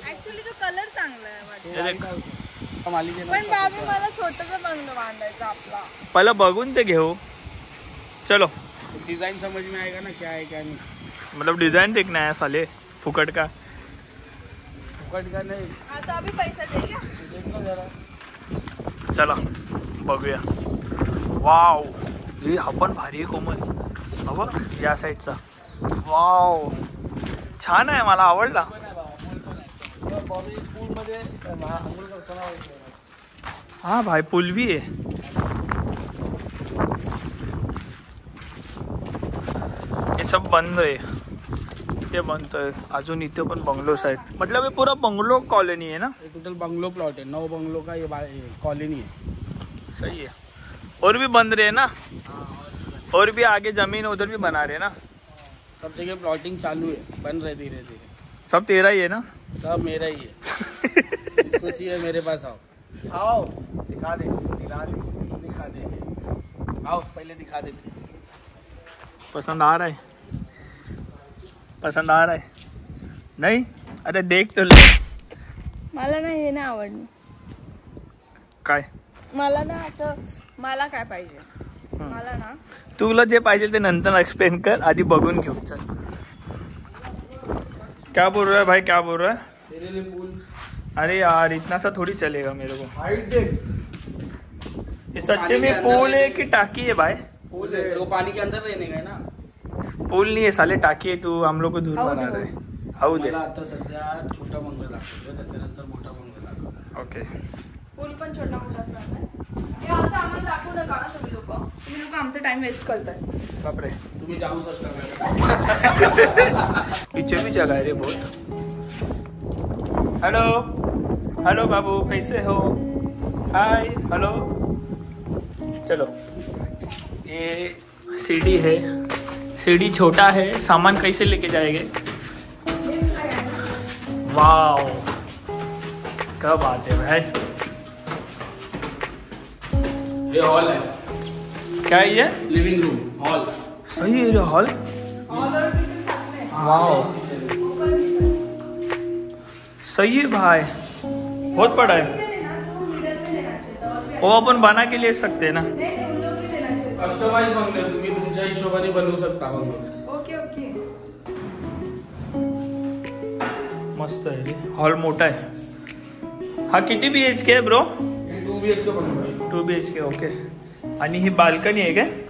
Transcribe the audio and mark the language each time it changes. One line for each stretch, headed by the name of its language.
Marathi: Actually तो colour चांगला आहे.
Hindi: ये देख.
Marathi: पण बाबी मला स्वतःचा बंगलो बांधायचा आपला. पहिला बघून ते घेऊ. चलो.
Hindi: डिजाइन समझ में आएगा ना क्या है क्या नहीं. मतलब डिजाइन देखना है साले, फुकट का. फुकट का नहीं. हाँ तो अभी पैसा दे क्या? देखो जरा.
Marathi: चला बघूया. वाव हा पण भारी आहे कोमल. बघ या साईडचा. वाव छान आहे, मला आवडला.
Hindi: हा भाई पूल भी आहे.
Marathi: हे सब बंद आहे, ते बंद आहे अजून. इथे पण बंगलोस आहेत.
Hindi: मतलब ये पूरा बंगलो कॉलोनी है ना. टोटल बंगलो प्लॉट है, 9 बंगलो का ये कॉलोनी है. सही है. और भी बन रहे हैं ना, और भी आगे जमीन उधर भी बना रहे हैं ना. सब जगह प्लॉटिंग चालू है, बन रहे धीरे धीरे. सब तेरा ही है ना. सब मेरा ही है. इसको चाहिए मेरे पास आओ. आओ दिखा दे, दिखा दे. आओ पहले दिखा देते. पसंद आ रहा है, पसंद आ रहा है. नहीं अरे देख तो ले.
Marathi: मला ना हे नाही आवडलं. काय मला ना असं, मला काय पाहिजे, मला ना तुला जे पाहिजे ते नंतर एक्सप्लेन कर, आधी बघून घेऊ.
Hindi: चल क्या बोल रहा है भाई, क्या बोल रहा है. तेरे लिए पूल. अरे यार इतना सा थोड़ी चलेगा मेरे को. हाइट देख. ये सच्चे में पूल है कि टाकी है भाई. पूल है, वो पानी के अंदर रहने का है ना. पूल नहीं है साले, टाकी है. तू हम लोग को दूर बना रहे. हाऊ दे.
Marathi: मला आता सध्या छोटा बंगला दाखवतो, त्याच्यानंतर मोठा बंगला दाखवतो.
English: Okay.
Marathi: पूल पण छोटा मोठा असणार नाही. हे असं आम्हाला दाखवू नका ना तुम्ही लोक आमचा टाइम वेस्ट करताय. बापरे. तुम्ही जाऊ शकता.
Hindi: पीछे भी जगह है रे बहुत. हेलो हेलो बाबू कैसे हो. Hi hello. चलो ये सीढ़ी है, सीढ़ी छोटा है, सामान कैसे लेके जाएंगे. वाओ क्या बात है भाई. ये हॉल है. क्या है ये. Living room hall. सही है ये हॉल. वाओ सही है भाई, बहुत बड़ा है. वो अपन बना के ले सकते हैं ना.
Marathi: कस्टमाइज बंगले तुम्ही तुमच्या हिशोबाने बनवू शकता बंगलो.
English: Okay okay.
Marathi: मस्त आहे रे. हॉल मोठा आहे. हा किती BHK आहे bro. 2 BHK bungalow. 2 BHK okay. आणि ही बाल्कनी आहे काय.